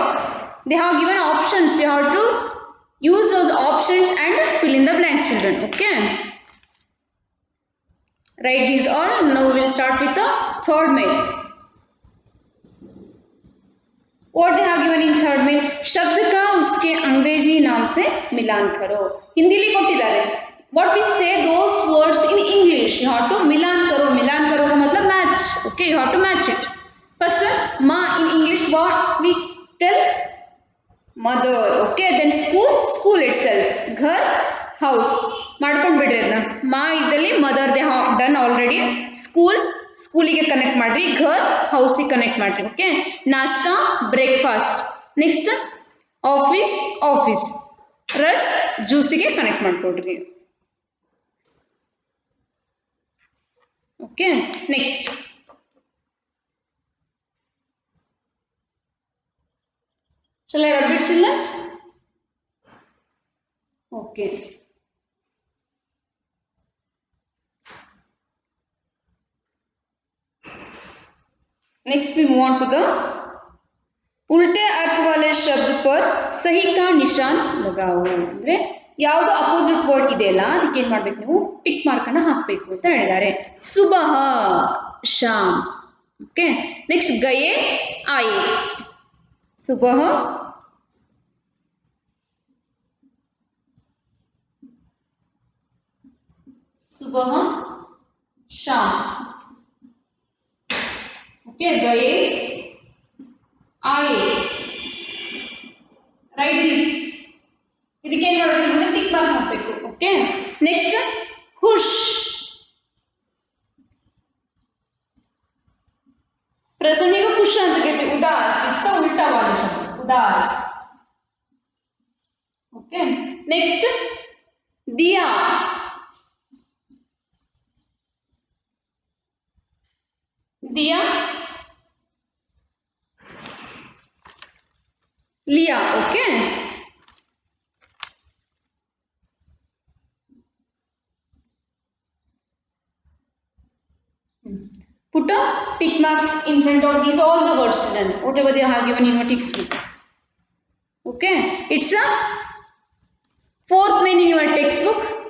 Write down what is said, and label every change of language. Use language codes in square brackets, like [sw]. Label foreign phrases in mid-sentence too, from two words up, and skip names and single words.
[en] They have given options. You have to use those options and fill in the blanks children. Okay, write these all. Now we will start with the third mail. What they have given in third mail? [hi] शब्द का उसके अंग्रेजी नाम से मिलान करो. [kn] ಹಿಂದಿ ಲಿ ಕೊಟ್ಟಿದಾರೆ. [en] What we say those words in English, you have to [hi] मिलान करो. मिलान करो का मतलब match. [en] Okay, you have to match it. First one, ma in English what we tell? Mother. Okay, then school itself. Ghar, house. [kn] ಮಾಡ್ಕೊಂಡು ಬಿಡ್ರಿ ಅದನ್ನ. ಮಾ ಇದ್ದಲ್ಲಿ ಮದರ್ [en] they have done already. [kn] ಸ್ಕೂಲಿಗೆ ಕನೆಕ್ಟ್ ಮಾಡ್ರಿ. ಘರ್ ಹೌಸಿಗೆ ಕನೆಕ್ಟ್ ಮಾಡ್ರಿ. [en] okay, ನಾಷ್ಟಾ breakfast. next office. [kn] ರಸ್ ಜ್ಯೂಸಿಗೆ ಕನೆಕ್ಟ್ ಮಾಡ್ಕೊಡ್ರಿ. [en] okay, next shall I rub it children? Okay, next we move on to the [hi] उल्टे अर्थ वाले शब्द पर सही का निशान लगाओ. [kn] ಅಂದ್ರೆ ಯಾವುದು [en] opposite word [kn] ಇದೆಯಲ್ಲ ಅದಕ್ಕೆ ಏನು ಮಾಡಬೇಕು, ನೀವು [en] tick mark [kn] ಅನ್ನು ಹಾಕಬೇಕು ಅಂತ ಹೇಳಿದ್ದಾರೆ. [hi] सुबह शाम. [en] okay, next [hi] गए आए. ಸುಬಹ सुबह शाम. ओके, गए आए. [en] write this. [kn] ಇದಕ್ಕೆ ಏನು ಮಾಡಬೇಕು ಅಂದ್ರೆ [en] tick mark [kn] ಹಾಕಬೇಕು. [en] okay, next [hi] खुश. प्रसन्न को खुश ಅಂತ कहते. उदास, इसका उल्टा वाला शब्द उदास. [en] okay, next [hi] दिया. दिया, लिया. [en] Okay. Put a tick mark in front of these all the words done, whatever they have given in your textbook. Okay, it's a fourth main in your textbook.